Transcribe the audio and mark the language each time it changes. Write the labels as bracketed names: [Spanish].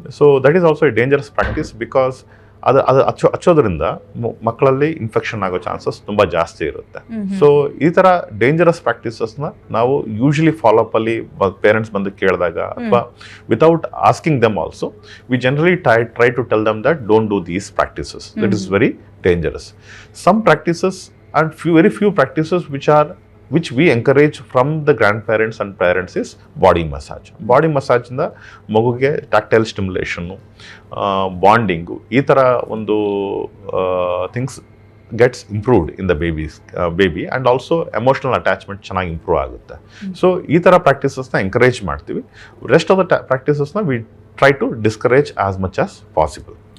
[English] so that is also a dangerous practice because [Kannada] ಅದು ಹಚ್ಚೋದ್ರಿಂದ ಮಕ್ಕಳಲ್ಲಿ ಇನ್ಫೆಕ್ಷನ್ ಆಗೋ ಚಾನ್ಸಸ್ ತುಂಬ ಜಾಸ್ತಿ ಇರುತ್ತೆ. ಸೊ ಈ ಥರ ಡೇಂಜರಸ್ ಪ್ರಾಕ್ಟೀಸಸ್ನ ನಾವು ಯೂಶಲಿ ಫಾಲೋಅಪ್ಪಲ್ಲಿ ಪೇರೆಂಟ್ಸ್ ಬಂದು ಕೇಳಿದಾಗ ಅಥವಾ [English] Without asking them also we generally try to tell them that don't do these practices, that is very dangerous. Some practices and very few practices which we encourage from the grandparents and parents is body massage. Body massage ಇಂದ ಮಗುಗೆ tactile ಸ್ಟಿಮ್ಯುಲೇಷನ್ನು, bonding, ಈ ಥರ ಒಂದು things gets improved in the baby and also emotional attachment [Kannada] ಚೆನ್ನಾಗಿ improve ಆಗುತ್ತೆ. So ಈ ಥರ ಪ್ರಾಕ್ಟೀಸಸ್ನ encourage ಮಾಡ್ತೀವಿ. [English] Rest of the ಪ್ರಾಕ್ಟೀಸಸ್ನ we try to discourage as much as possible.